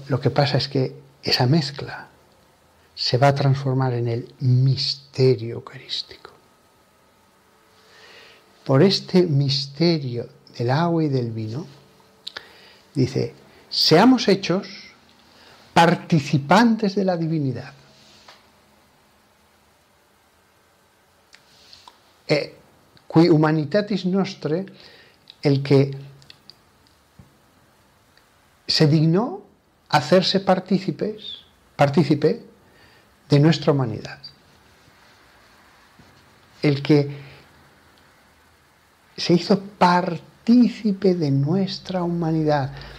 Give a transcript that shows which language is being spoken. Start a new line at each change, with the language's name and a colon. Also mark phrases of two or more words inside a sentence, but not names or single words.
Spanish: Lo que pasa es que esa mezcla se va a transformar en el misterio eucarístico. Por este misterio del agua y del vino, dice, seamos hechos participantes de la divinidad.
Latin: Qui humanitatis nostre,
Spanish: el que se dignó hacerse partícipe de nuestra humanidad. El que se hizo partícipe de nuestra humanidad.